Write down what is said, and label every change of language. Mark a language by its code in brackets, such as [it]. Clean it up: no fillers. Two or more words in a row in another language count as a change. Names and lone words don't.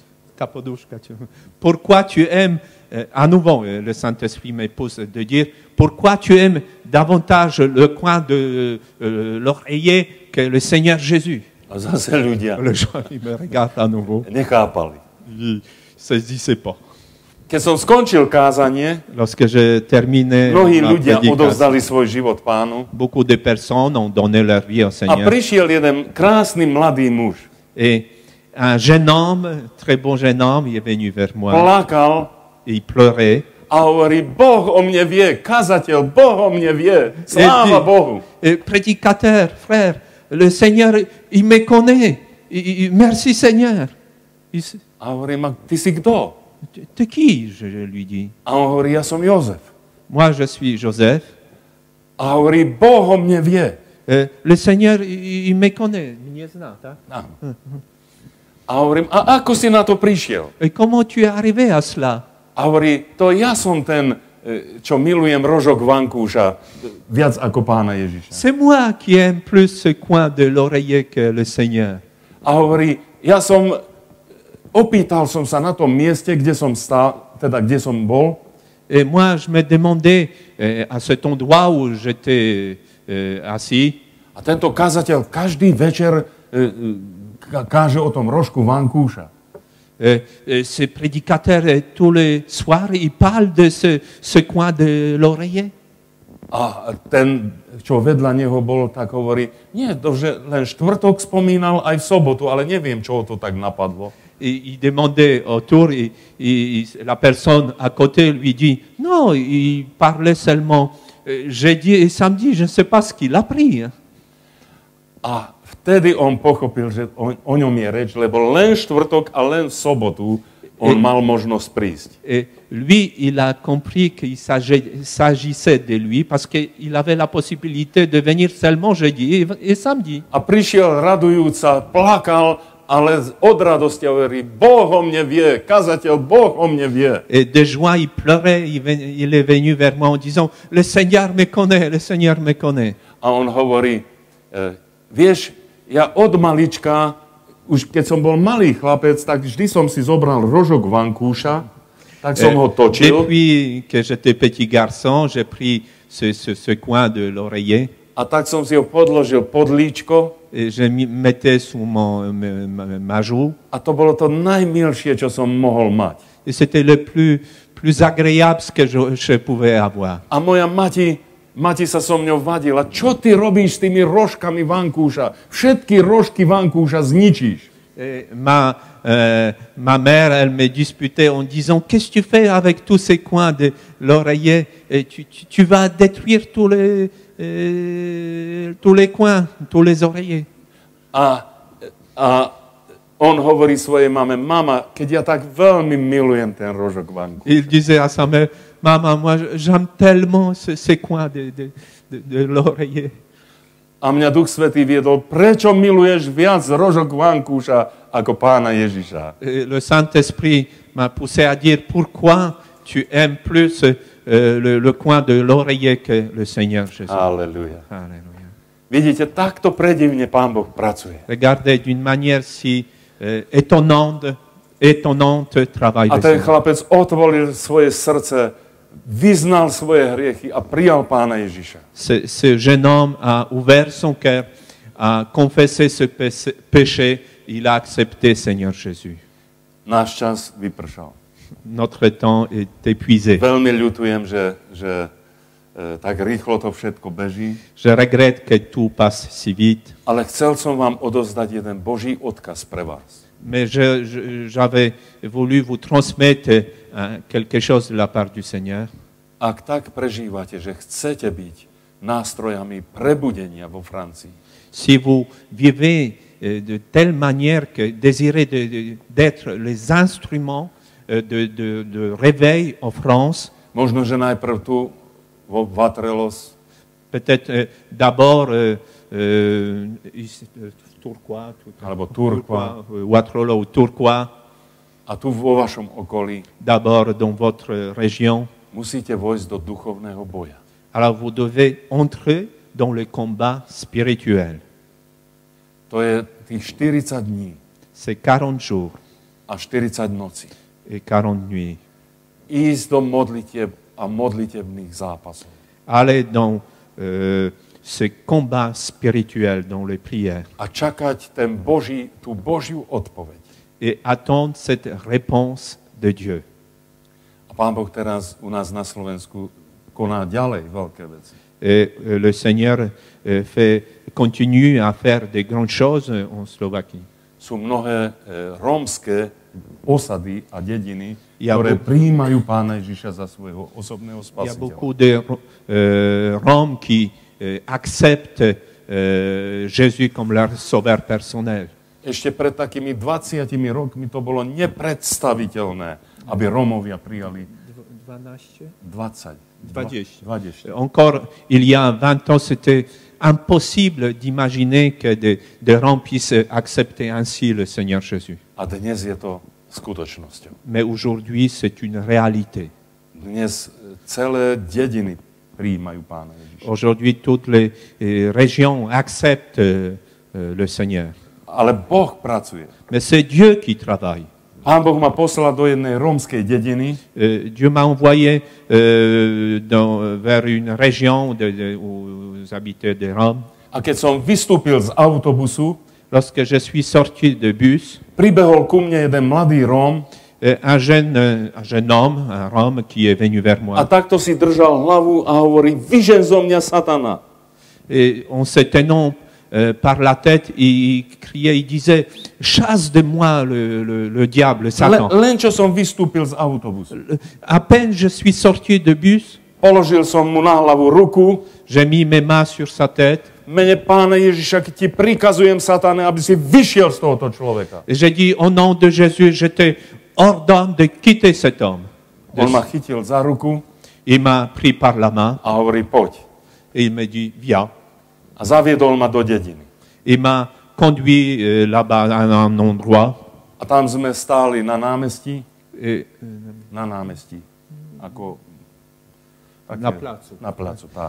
[fr] Pourquoi tu aimes, à nouveau, le Saint-Esprit me pose de dire, pourquoi tu aimes davantage le coin de l'oreiller que le Seigneur Jésus? [sk] A zase ľudia [fr] Les gens, ils me regardent à nouveau. [sk] nechápali. [fr] Ils ne saisissaient pas. [sk] Keď som skončil kázanie, [fr] Lorsque j'ai terminé [sk] mnohí ma ľudia [fr] prédication, [sk] odovzdali svoj život Pánu [fr] beaucoup de personnes ont donné leur vie au [sk] a [fr] Seigneur. [sk] prišiel jeden krásny mladý muž. [fr] Et un jeune homme, très bon jeune homme, il est venu vers moi. [sk] Plakal [fr] Et il pleurait. [sk] a hovorí, Boh o mne vie, kazateľ, Boh o mne vie, sláva Bohu. [fr] Et prédicateur, frère, le Seigneur, il me connaît. Merci Seigneur. [sk] A hovorím, a ty si kto? [fr] T'es qui, je lui dis. [sk] A on hovorí, ja som Jozef. [fr] Moi, je suis Joseph. [sk] A hovorí, Boh o mne vie. [fr] Le Seigneur, il me connaît. [sk] Áno. A hovorím, a ako si na to prišiel? [fr] Et comment tu es arrivé à cela? [sk] A hovorí, to ja som ten, čo milujem rožok vankúša viac ako Pána Ježiša. [fr] C'est moi qui aime plus ce coin de l'oreiller que le Seigneur. [sk] A hovorí, opýtal som sa na tom mieste, kde som stál, teda kde som bol. [fr] Et moi, je me demandais à cet endroit où j'étais assis. [sk] A tento kazateľ každý večer káže o tom rožku vankúša. [fr] Ce prédicateur, tous les soirs, il parle de ce coin de l'oreiller. [sk] A ten, čo vedľa neho bol, tak hovorí, nie, to, že len štvrtok spomínal aj v sobotu, ale neviem, čo ho to tak napadlo. [fr] Il demandait autour, la personne à côté lui dit, non, il parlait seulement jeudi et samedi, je ne sais pas ce qu'il a pris. [sk] A vtedy on pochopil, že o ňom je reč, lebo len štvrtok a len v sobotu on mal možnosť prísť. [fr] Et lui, il a compris qu'il s'agissait de lui parce qu'il avait la possibilité de venir seulement jeudi et samedi. [sk] A prišiel radujúca, plakal, ale od radosti hovorí, Boh o mne vie, kazateľ, Boh o mne vie. [fr] Et de joie, il pleurait, il est venu vers moi en disant, le Seigneur me connaît, le Seigneur me connaît. [sk] A on hovorí, vieš, ja od malička, už keď som bol malý chlapec, tak vždy som si zobral rožok vankúša, tak som ho točil. [fr] Depuis que j'étais petit garçon, j'ai pris ce coin de l'oreiller. [sk] A tak som si ho podložil pod líčko [fr] et je mettais sous ma joue. [sk] a to bolo to najmilšie, čo som mohol mať. [fr] Et c'était le plus agréable ce que je pouvais avoir. [sk] A moja mati sa so mňou vadila. Čo ty robíš s tými rožkami vankúša? Všetky rožky vankúša zničíš. [fr] Et ma mère, elle me disputait en disant, qu'est-ce que tu fais avec tous ces coins de l'oreiller? Et tu vas détruire tous les coins, tous les oreillers. [sk] A on hovorí svojej mame, mama, keď ja tak veľmi milujem ten rožok vankúša. [fr] Il disait à sa mère, maman, moi j'aime tellement ces coins de l'oreiller. [sk] A mňa Duch Svätý viedol, prečo miluješ viac rožok vankúša ako Pána Ježiša? [fr] Et le Saint-Esprit m'a poussé à dire, pourquoi tu aimes plus le coin de l'oreiller que le Seigneur Jésus. [sk] Halleluja. [fr] Alléluia. [sk] Vidíte, takto predivne Pán Boh pracuje. [fr] Regardez d'une manière si étonnante travail [sk] A [fr] de [sk] ten [fr] Seigneur. [sk] chlapec otvoril svoje srdce, vyznal svoje hriechy a prijal Pána Ježiša. [fr] Ce jeune homme a ouvert son cœur, a confessé ce péché, il a accepté Seigneur Jésus. [sk] Náš čas vypršal. [fr] Notre temps est épuisé. [sk] Veľmi ľutujem, že tak rýchlo to všetko beží, [fr] Je regrette que tout passe si vite, [sk] ale chcel som vám odozdať jeden Boží odkaz pre vás. [fr] mais j'avais voulu vous transmettre quelque chose de la part du Seigneur. [sk] Ak tak prežívate, že chcete byť nástrojami prebudenia vo Francii, [fr] Si vous vivez de telle manière que désirez d'être les instruments de réveil en France, [sk] možno, že najprv tu vo Vatrelos, [fr] peut-être d'abord Tourcoing, [sk] alebo Turkva, [fr] Waterloo ou Tourcoing, [sk] a tu vo vašom okolí [fr] d'abord dans votre région. [sk] musíte vojsť do duchovného boja. [fr] Alors vous devez entrer dans le combat spirituel. [sk] To je tých 40 dní [fr] C'est 40 jours [sk] a 40 nocí. [fr] et 40 nuits. [sk] Ísť do modlitieb a modlitebných zápasov. [fr] Allez dans ce combat spirituel, dans les prières, [sk] A čakať tú Božiu odpoveď. [fr] et attendre cette réponse de Dieu. [sk] A Pán Boh teraz u nás na Slovensku koná ďalej veľké veci. [fr] Et le Seigneur continue à faire des grandes choses en Slovaquie. [sk] Sú mnohé rómske osady a dediny, Ja ktoré bu- prijímajú Pána Ježiša za svojho osobného [fr] Il y a [sk] spasiteľa. [fr] beaucoup de Roms qui acceptent Jésus comme leur sauveur personnel. [sk] Ešte pred takými 20 rokmi to bolo nepredstaviteľné, aby Rómovia prijali 20. 20. [fr] Encore, il y a 20 ans, c'était impossible d'imaginer que des Roms puissent accepter ainsi le Seigneur Jésus. [sk] A dnes je to skutočnosťou. [fr] Mais aujourd'hui, c'est une réalité. [sk] Dnes celé dediny prijímajú Pána Ježiša. [fr] Aujourd'hui, toutes les régions acceptent le Seigneur. [sk] Ale Boh pracuje. [fr] Mais c'est Dieu qui travaille. [sk] Pán Boh ma poslal do jednej rómskej dediny, [fr] Dieu m'a envoyé vers une région où habitaient des Roms. [sk] a keď som vystúpil z autobusu, [fr] Lorsque je suis sorti de bus, [sk] pribehol ku mne jeden mladý Róm [fr] un jeune homme, un Rome qui est venu vers [sk] a [fr] moi. [sk] takto si držal hlavu a hovorí, vyžen zo mňa satana. [fr] Et en se tenant par la tête, il criait, il disait, chasse de moi le diable, Satan. [sk] Len čo som vystúpil z autobusu. [fr] À peine je suis sorti de bus, [sk] Položil som mu na hlavu ruku, [fr] j'ai mis mes mains sur sa tête [sk] v mene Pána Ježiša, keď ti prikazujem, satane, aby si vyšiel z tohoto človeka. [fr] et j'ai dit, au nom de Jésus, je te ordonne de quitter cet homme. [sk] On ma chytil za ruku [fr] Il m'a pris par la main [sk] a hovorí, poď. [fr] et il m'a dit, viens. [sk] A zaviedol ma do dediny. [fr] Il m'a conduit là-bas à un endroit. [sk] A tam sme stáli na námestí, [fr] Et, [sk] na námestí, ako... Na placu. Na placu, tak.